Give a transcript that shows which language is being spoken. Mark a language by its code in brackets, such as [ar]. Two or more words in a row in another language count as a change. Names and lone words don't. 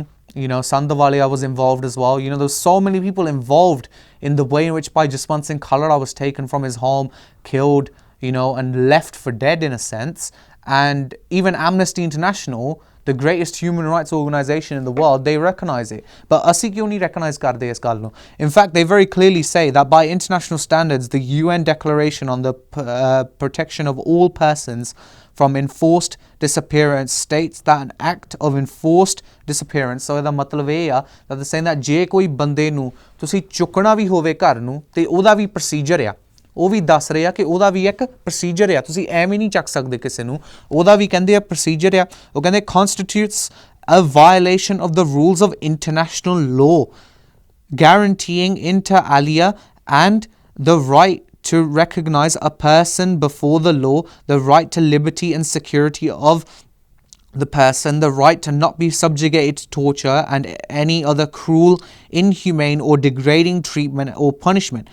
[en] Sandawalia was involved as well. There's so many people involved in the way in which Bhai Jaswant Singh Khalra was taken from his home, killed, and left for dead in a sense. And even Amnesty International the greatest human rights organization in the world, they recognize it. [pa] But ਅਸੀਂ ਕਿਉਂ ਨਹੀਂ recognize ਕਰਦੇ ਇਸ ਗੱਲ ਨੂੰ? [en] In fact, they very clearly say that by international standards, the UN Declaration on the Protection of All Persons from Enforced Disappearance states that an act of enforced disappearance, so [pa] ਇਹਦਾ ਮਤਲਬ ਇਹ ਆ [en] that they're saying that [pa] ਜੇ ਕੋਈ ਬੰਦੇ ਨੂੰ ਤੁਸੀਂ ਚੁੱਕਣਾ ਵੀ ਹੋਵੇ ਘਰ ਨੂੰ ਤੇ ਉਹਦਾ ਵੀ ਪ੍ਰੋਸੀਜਰ ਆ, ਉਹ ਵੀ ਦੱਸ ਰਹੇ ਆ ਕਿ ਉਹਦਾ ਵੀ ਇੱਕ ਪ੍ਰੋਸੀਜਰ ਆ, ਤੁਸੀਂ ਐਵੇਂ ਨਹੀਂ ਚੱਕ ਸਕਦੇ ਕਿਸੇ ਨੂੰ, ਉਹਦਾ ਵੀ ਕਹਿੰਦੇ ਆ ਪ੍ਰੋਸੀਜਰ ਆ। ਉਹ ਕਹਿੰਦੇ [en] constitutes a violation of the rules of international law, guaranteeing inter alia and the right to recognize a person before the law, the right to liberty and security of the person, the right to not be subjugated to torture and any other cruel, inhumane or degrading treatment or punishment.